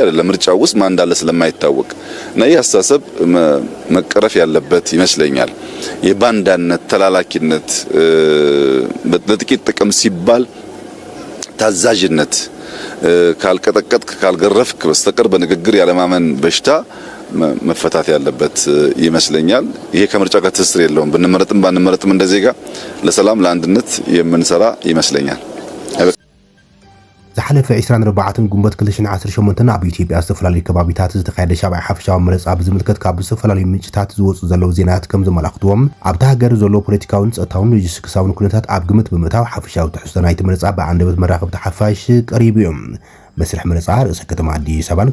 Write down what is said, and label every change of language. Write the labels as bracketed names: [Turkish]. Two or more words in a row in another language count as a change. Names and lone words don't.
[Amharic] አይደለም። ምርጫ ውስጥ ማን እንዳለ ስለማይታወቅ እና ይህ አስተሳሰብ መቀረፍ ያለበት ይመስለኛል። የባንዳነት ተላላኪነት፣ ለጥቂት ጥቅም ሲባል ታዛዥነት፣ ካልቀጠቀጥክ ካልገረፍክ በስተቀር በንግግር ያለማመን በሽታ መፈታት ያለበት ይመስለኛል። ይሄ ከምርጫ ጋር ትስስር የለውም። ብንመረጥም ባንመረጥም እንደ ዜጋ ለሰላም ለአንድነት የምንሰራ ይመስለኛል። [Tigrinya] ዝሓለፈ 24 ጉንበት 2018 ኣብ ኢትዮጵያ ዝተፈላለዩ ከባቢታት ዝተኻየደ ሻብዓይ ሓፈሻዊ መረፃ ብዝምልከት ካብ ዝተፈላለዩ ምንጭታት ዝወፁ ዘለው ዜናት ከም ዘመላኽትዎም ኣብታ ሃገር ዘሎ ፖለቲካውን ፀጥታውን ሎጂስቲክሳውን ኩነታት ኣብ ግምት ብምእታው ሓፈሻዊ ትሕዝቶ ናይቲ መረፃ ብኣንደበት መራኸብቲ ሓፋሽ ቀሪቡ እዮም። መስርሕ መረፃ ርእሰ ከተማ ኣዲስ ኣበባን